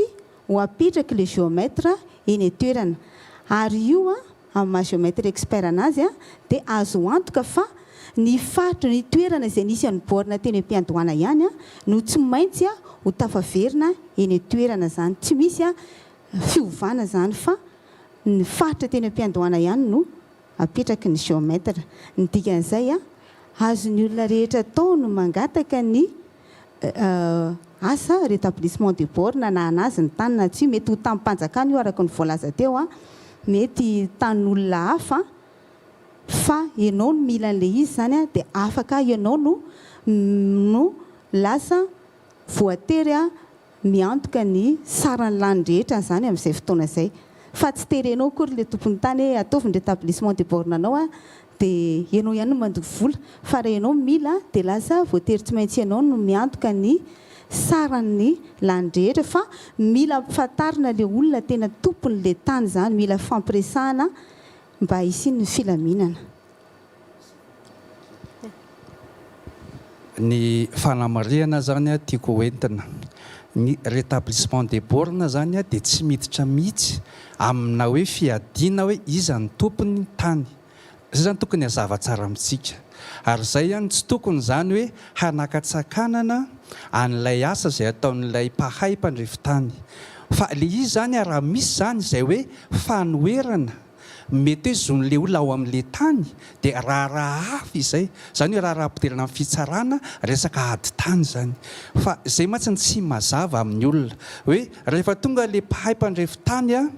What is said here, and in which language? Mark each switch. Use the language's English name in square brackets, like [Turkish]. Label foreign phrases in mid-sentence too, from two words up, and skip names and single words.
[Malagasy] ho apetraka le géomètre eny toerana ary io amin'ny maha [French] géomètre expert [Malagasy] anazy dia azo antoka fa ny faritra ny toerana izay nisy any borna teny am-piandohana ihany no tsy maintsy ho tafaverina eny toerana zany tsy misy fiovana zany fa ny faritra teny am-piandohana ihany no apetraky ny géomètre ny dikan'izay azony olona rehetra tao no mangataka ny asa [French] rétablissement des bornes [Malagasy] na anazy ny tanina tsy mety ho tamin'ny mpanjakana io araka ny voalaza teo mety tan'olona hafa fa ianao no mila an'le izy zany dia afaka ianao no lasa voatery miantoka ny saran'ny lany rehetra zany amin'izay fotoana izay fa tsy terenao kory le tompon'ny tany hoe ataovy ny [French] rétablissement des bornes [Malagasy] anao dia ianao ihany no mandoky vola fa raha ianao mila dia lasa voatery tsy maintsy ianao no miantoka ny saran'ny lany rehetra fa mila ampifantarina le olona tena tompon'le tany zany mila fampiresahana mba hisiny ny filaminana. Ny fanamariana zany tiako hoentina ny [French] rétablissement des bornes [Malagasy] zany dia tsy miditra mihitsy amina hoe fiadiana hoe iza ny tompony tany zay zany tokony hazava tsara amintsika ary zay tsy tokony zany hoe hanakatsakanana an'ilay asa izay ataon'ilay mpahay mpandrefitany fa le izy zany raha misy zany izay hoe fanoerana mety hoe zon'le olona ao amin'le tany dia raha hafa izay zany hoe raha ampidirana amin'ny fitsarana resaka ady tany zany fa izay matsiny tsy mazava amin'ny olona hoe rehefa tonga le mpahay mpandrefitany